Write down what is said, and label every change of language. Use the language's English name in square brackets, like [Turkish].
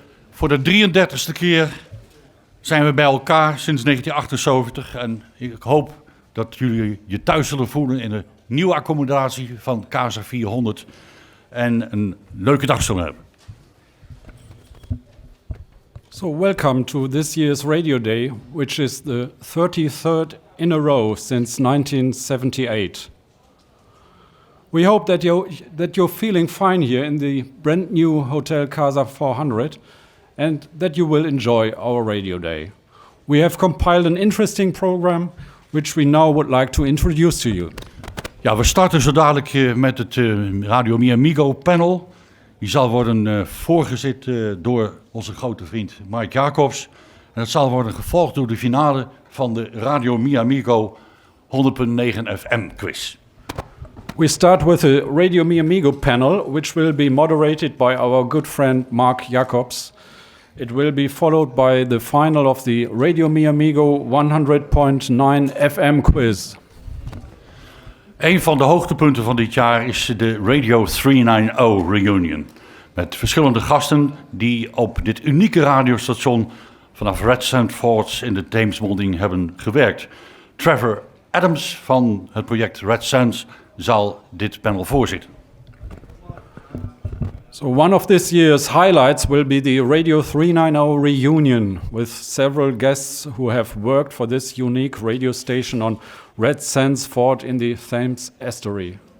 [Dutch] Voor de 33ste keer zijn we bij elkaar sinds 1978 en ik hoop dat jullie je thuis zullen voelen in de nieuwe accommodatie van Casa 400 en een leuke dag zullen hebben. [English] So welcome to this year's Radio Day, which is the 33rd in a row since 1978. We hope that you're feeling fine here in the brand new Hotel Casa 400 and that you will enjoy our Radio Day. We have compiled an interesting program which we now would like to introduce to you. [Dutch] Ja, we starten zo dadelijk met het Radio Mi Amigo panel. Die zal worden voorgezet door onze grote vriend Mike Jacobs. En dat zal worden gevolgd door de finale van de Radio Mi Amigo 100.9 FM quiz. [English] We start with the Radio Mi Amigo panel, which will be moderated by our good friend Mark Jacobs. It will be followed by the final of the Radio Mi Amigo 100.9 FM quiz. [Dutch] Een van de hoogtepunten van dit jaar is de Radio 390 reunion. Met verschillende gasten die op dit unieke radiostation vanaf Red Sand Forts in de Theemsmonding hebben gewerkt. Trevor Adams van het project Red Sands zal dit panel voorzitten. [English] So one of this year's highlights will be the Radio 390 reunion with several guests who have worked for this unique radio station on Red Sands Fort in the Thames estuary.